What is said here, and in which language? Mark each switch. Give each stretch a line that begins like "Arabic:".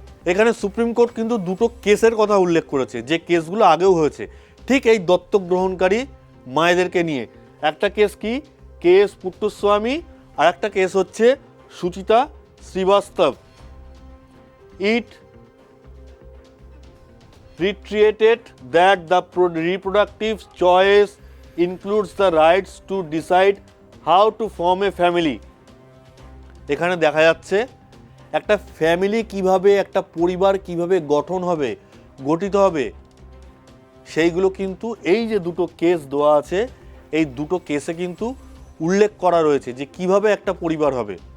Bangla: এখানে supreme court কিন্তু দুটো কেসের কথা উল্লেখ করেছে, যে কেসগুলো আগেও হয়েছে ঠিক এই দত্তক গ্রহণকারী মায়েদেরকে নিয়ে। একটা কেস কি K.S. পুট্টুস্বামী, আর একটা কেস হচ্ছে সুচিতা শ্রীবাস্তব।
English: It reiterated that the reproductive choice includes the rights to decide how to form a family.
Bangla: এখানে দেখা যাচ্ছে একটা ফ্যামিলি কিভাবে, একটা পরিবার কিভাবে গঠিত হবে, সেইগুলো কিন্তু এই যে দুটো কেস দেওয়া আছে, এই দুটো কেসে কিন্তু উল্লেখ করা রয়েছে যে কিভাবে একটা পরিবার হবে।